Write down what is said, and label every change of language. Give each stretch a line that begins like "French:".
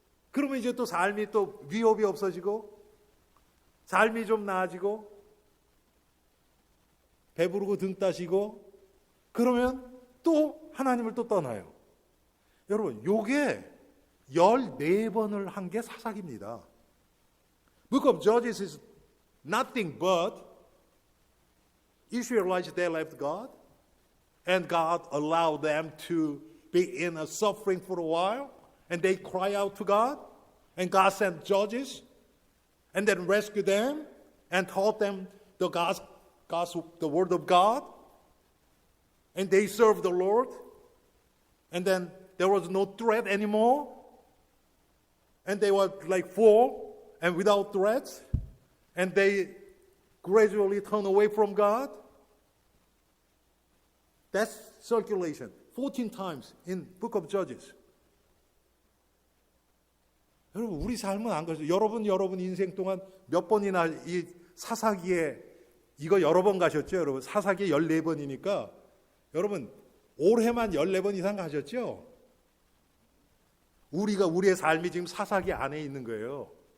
Korean: 그러면 이제 또 삶이 또 위협이 없어지고 삶이 좀 나아지고 배부르고 등 따시고 그러면 또 하나님을 또 떠나요. 여러분 요게 14번을 한 게 사사기입니다.
English: Book of Judges is nothing but Israelites, they left God and God allowed them to be in a suffering for a while and they cry out to God and God sent judges and then rescued them and taught them the word of God and they served the Lord and then there was no threat anymore and they were like full and without threats and they gradually turn away from God. That's circulation 14 times in Book of Judges.
Korean: 여러분 우리 삶은 안 그렇죠. 여러분 인생 동안 몇 번이나 이 사사기에 이거 여러 번 가셨죠, 여러분. 사사기에 14번이니까 여러분 올해만 14번 이상 가셨죠? 우리의 삶이 지금 사사기 안에 있는 거예요.